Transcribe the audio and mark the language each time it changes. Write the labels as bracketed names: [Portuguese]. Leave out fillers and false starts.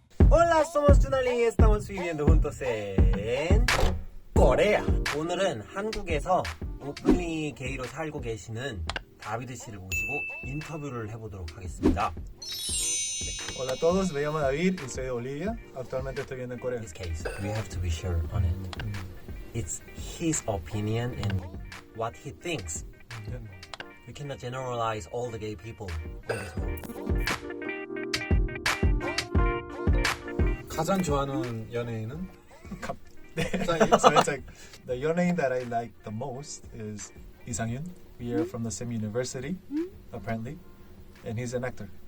[Spanish] Hola, somos Junale y estamos viviendo juntos en Corea. [Korean] 오늘은 한국에서 오픈리 게이로 살고 계시는 다비드 씨를 모시고 인터뷰를 해보도록 하겠습니다. [Spanish] Hola a todos, me llamo David y soy de Bolivia. Actualmente estoy viviendo en Corea. [English] In this case, we have to be sure on it. It's his opinion and what he thinks. Yeah. We cannot generalize all the gay people in this world. [Korean] 가장 좋아하는 연예인은? [English] So it's like the 연예인 that I like the most is 이상윤. We are from the same university, apparently, and he's an actor.